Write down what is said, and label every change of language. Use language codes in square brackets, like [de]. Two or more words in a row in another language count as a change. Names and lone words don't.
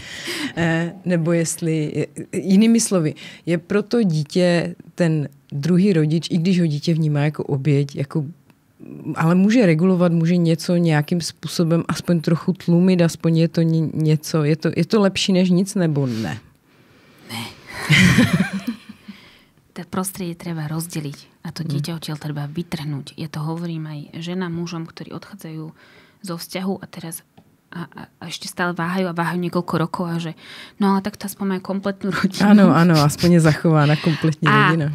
[cs] Nebo jestli, jinými slovy, je proto dítě ten druhý rodič, i když ho dítě vnímá jako oběť, jako, ale může regulovat, může něco nějakým způsobem aspoň trochu tlumit, aspoň je to něco, je to lepší než nic, nebo ne? Ne. [sk] To prostredie treba rozdeliť a to dieťa odtiaľ treba vytrhnúť. Ja to hovorím aj ženám, mužom, ktorí odchádzajú zo vzťahu a teraz a ešte stále váhajú niekoľko rokov a že no ale tak to aspoň majú kompletnú rodinu. Áno, aspoň je zachovaná kompletne rodina.